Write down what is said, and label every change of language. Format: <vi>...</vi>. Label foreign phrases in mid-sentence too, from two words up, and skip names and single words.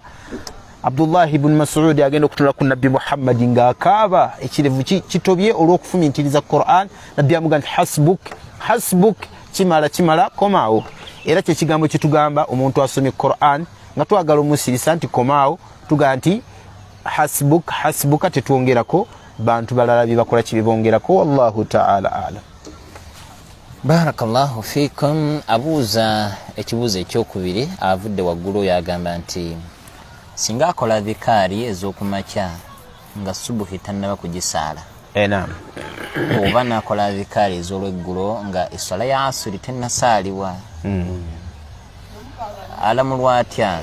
<lg>Abdullah ibn Mas'ud agenda okutula ku Nabbi Muhammad ng'akaaba, ekirevu kitobye olw'okufumintiriza Qur'an. Nabbi amugamba nti hasbuk, kimala komaawo. Era kye kigambo kye tugamba omuntu asomye Qur'an nga twagala omusirisa nti komaawo, tugamba nti hasbuka, tetwongerako bantu balala bibakola kibibongerako.</lg> <ar>والله تعالى أعلم. بارك الله فيكم.</ar> <lg>Abuuza ekibuuzo ekyokubiri avudde waggulu yagamba nti singa akola dhikaari ez'okumakya nga subuhi tannaba kugisaala, Naam. oba nakola dhikaari ez'olweggulo nga esswala ya asiri tennasaalibwa, alamulwa atya?</lg>